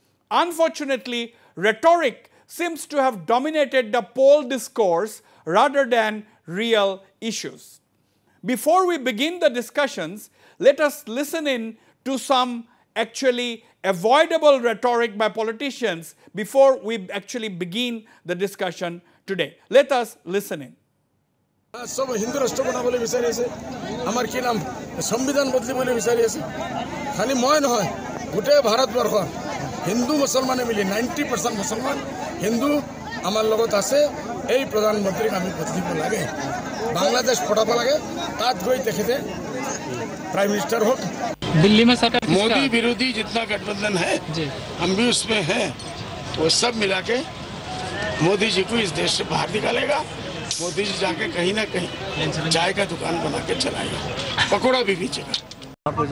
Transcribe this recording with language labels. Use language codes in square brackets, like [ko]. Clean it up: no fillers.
[en] Unfortunately, rhetoric seems to have dominated the poll discourse rather than real issues. Before we begin the discussions, let us listen in to some actually avoidable rhetoric by politicians before we actually begin the discussion today. Let us listen in. [hi] सब हिंदू राष्ट्र बनाबले [as] বিচাৰি আছে আমাৰ কি নাম সংবিধান বদলিবলৈ বিচাৰি আছে খালি মই নহয় গোটেই ভাৰতবৰ্ষ হিন্দু মুছলমানে মিলি 90% মুছলমান হিন্দু আমাৰ লগত আছে এই প্ৰধানমন্ত্ৰীক আমি বদলিব লাগে বাংলাদেশ পঠাব লাগে তাত গৈ [hi] দেখতে प्राइम मिनिस्टर हो दिल्ली में सरकार मोदी विरोधी जितना गठबंधन है हम भी उसमें हैं वो सब मिला के मोदी जी को इस देश से बाहर निकालेगा मोदी जी जाके कहीं ना कहीं चाय का दुकान बना के चलाएगा पकोड़ा भी बेचेगा